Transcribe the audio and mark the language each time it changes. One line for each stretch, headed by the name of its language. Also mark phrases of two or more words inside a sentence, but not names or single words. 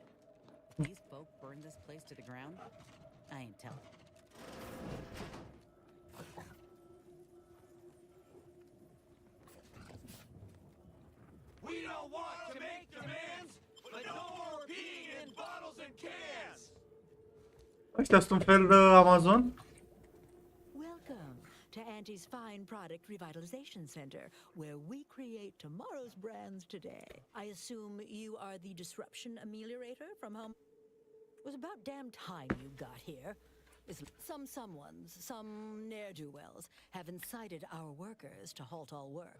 English: If these folk burn this place to the ground, I ain't telling. We don't want to make demands, but no more peeing in bottles and cans!
Romanian: Ăștia sunt un fel de Amazon?
English: Welcome to Auntie's Fine Product Revitalization Center, where we create tomorrow's brands today. I assume you are the disruption ameliorator from home? It was about damn time you got here. Some ne'er-do-wells have incited our workers to halt all work.